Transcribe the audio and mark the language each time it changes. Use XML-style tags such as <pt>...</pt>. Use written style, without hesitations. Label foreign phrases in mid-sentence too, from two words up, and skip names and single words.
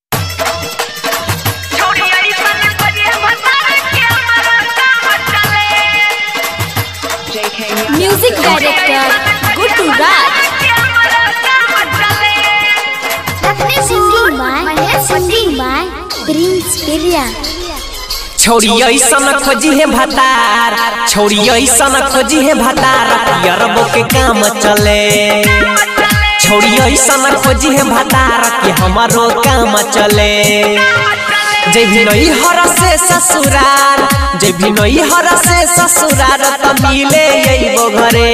<en>Music director Guttu Raj. Singing by Prince Pirya.</en> <bho>छोड़ी ऐसन खोजी है भतार, छोड़ी ऐसन खोजी है भतार, यरबो के काम चले। छोड़ी ऐसन खोजी है भतार कि हमारो काम चले। जय भी नई हर से ससुराल, जय भी नई हर से ससुराल त मिले अइबो घरे।</bho>